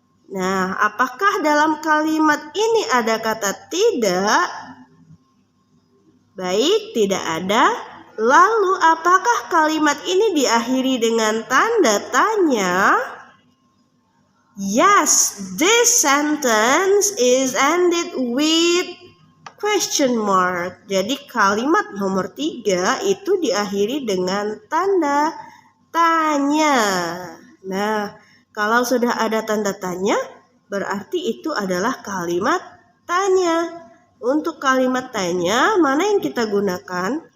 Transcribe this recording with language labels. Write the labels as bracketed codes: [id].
[id] Nah, apakah dalam kalimat ini ada kata tidak? Baik, tidak ada. Lalu, apakah kalimat ini diakhiri dengan tanda tanya? [en] Yes, this sentence is ended with question mark. [id] Jadi, kalimat nomor 3 itu diakhiri dengan tanda tanya. Nah, kalau sudah ada tanda tanya, berarti itu adalah kalimat tanya. Untuk kalimat tanya, mana yang kita gunakan?